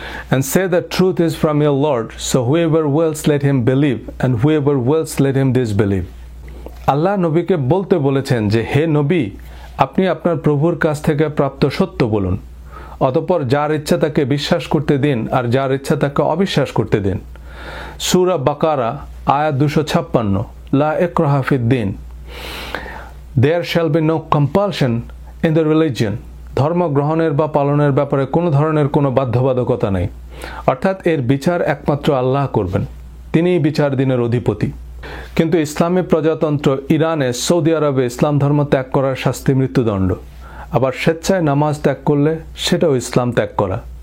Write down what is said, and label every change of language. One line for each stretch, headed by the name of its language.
English: And say the truth is from your Lord, so whoever wills let him believe, and whoever wills let him disbelieve.
Bangla: আল্লাহ নবীকে বলতে বলেছেন যে হে নবী, আপনি আপনার প্রভুর কাছ থেকে প্রাপ্ত সত্য বলুন, অতঃপর যার ইচ্ছা তাকে বিশ্বাস করতে দিন আর যার ইচ্ছা তাকে অবিশ্বাস করতে দিন। সূরা বাকারা আয়াত 256,
Arabic: লা ইকরাহা ফিদ-দীন।
English: There shall be no compulsion in the religion.
Bangla: ধর্ম গ্রহণের বা পালনের ব্যাপারে কোনো ধরনের কোনো বাধ্যবাধকতা নেই, অর্থাৎ এর বিচার একমাত্র আল্লাহ করবেন, তিনিই বিচার দিনের অধিপতি। কিন্তু ইসলামী প্রজাতন্ত্র ইরানে, সৌদি আরবে ইসলাম ধর্ম ত্যাগ করার শাস্তি মৃত্যুদণ্ড, আবার স্বেচ্ছায় নামাজ ত্যাগ করলে সেটাও ইসলাম ত্যাগ করা।